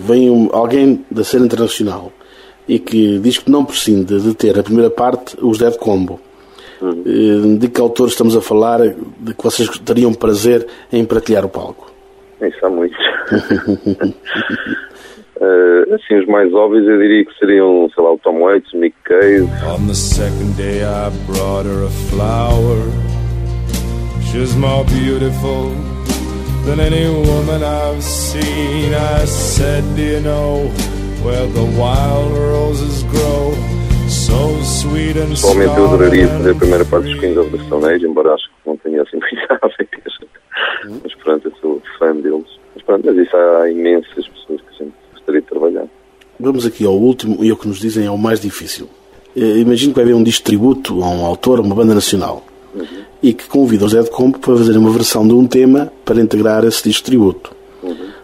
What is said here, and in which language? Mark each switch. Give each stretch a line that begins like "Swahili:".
Portuguese: Vem alguém da cena internacional e que diz que não prescinde de ter a primeira parte, os Dead Combo. Uhum. De que autor estamos a falar, de que vocês teriam prazer em partilhar o palco? Isso há muitos. Assim, os mais óbvios eu diria que seriam, sei lá, o Tom Waits, o Nick Cave.
English: On the second day I brought her a flower. She's more beautiful than any woman I've seen. I said, do you know where the wild roses grow?
Portuguese: Pessoalmente eu adoraria fazer a primeira parte dos Queens of the Stone Age, embora acho que não tenha assim muita certeza. Mas pronto, eu sou fã deles. Mas pronto, mas isso, há imensas pessoas que a gente gostaria de trabalhar. Vamos aqui ao último, e o que nos dizem é o mais difícil. Imagino que vai haver um disco tributo a um autor, a uma banda nacional, uhum. E que convida o Dead Combo para fazer uma versão de um tema para integrar esse disco tributo. Uhum.